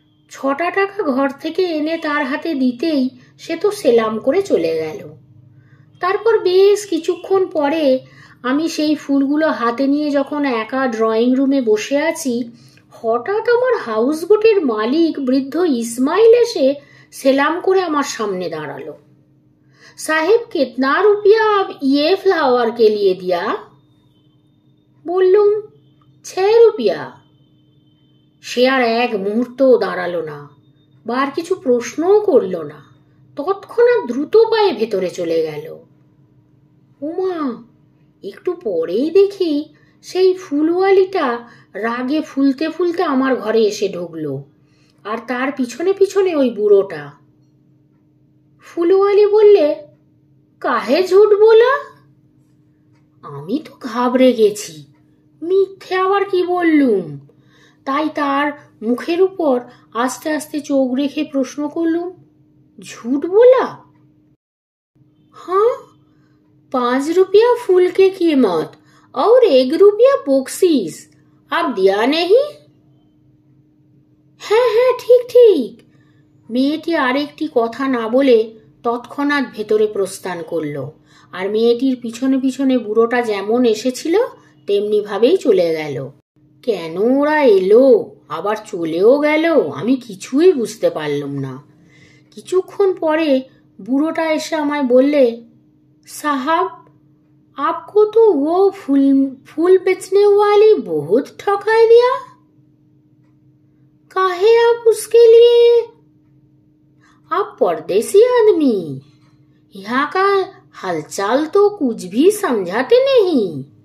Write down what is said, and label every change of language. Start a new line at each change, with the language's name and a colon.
Bangla: 6টা টাকা ঘর থেকে এনে তার হাতে দিতেই সে তো সেলাম করে চলে গেল। তারপর বেশ কিছুক্ষণ পরে আমি সেই ফুলগুলো হাতে নিয়ে যখন একা ড্রয়িং রুমে বসে আছি, হঠাৎ আমার হাউসবোটের মালিক বৃদ্ধ ইসমাইল এসে সেলাম করে আমার সামনে দাঁড়ালো।
Hindi: সাহেব, कितना रुपया आप ये फ्लावर के लिए दिया?
Bangla: বললুম,
Hindi: 6 रुपया।
Bangla: সে আর এক মুহূর্তও দাঁড়ালো না বা আর কিছু প্রশ্নও করল না, তৎক্ষণাৎ দ্রুত পায়ে ভেতরে চলে গেল। ওমা, একটু পরেই দেখি সেই ফুলওয়ালিটা রাগে ফুলতে ফুলতে আমার ঘরে এসে ঢুকলো, আর তার পিছনে পিছনে ওই বুড়োটা। ফুলওয়ালি বললে,
Hindi: কাহে ঝুট বলা?
Bangla: আমি তো ঘাবড়ে গেছি, মিথ্যে আবার কি বললুম। তাই তার মুখের উপর আস্তে আস্তে চোখ রেখে প্রশ্ন করলুম,
Hindi: ঝুট बोला? हाँ, 5 रुपया फूल के कीमत और 1 रुपया बख्शीश, आप दिया नहीं?
Bangla: হ্যাঁ হ্যাঁ, ঠিক ঠিক। মেয়েটি আরেকটি কথা না বলে তৎক্ষণাৎ ভেতরে প্রস্থান করল, আর মেয়েটির পিছনে পিছনে বুড়োটা যেমন এসেছিল তেমনি ভাবেই চলে গেল। কেন ওরা এলো আবার চলেও গেল আমি কিছুই বুঝতে পারলাম না। কিছুক্ষণ পরে বুড়োটা এসে আমায় বললে,
Hindi: साहब, आपको तो वो फूल बेचने वाली बहुत ठकाई दिया। काहे आप उसके लिए? आप परदेसी आदमी, यहाँ का हालचाल तो कुछ भी समझाते नहीं।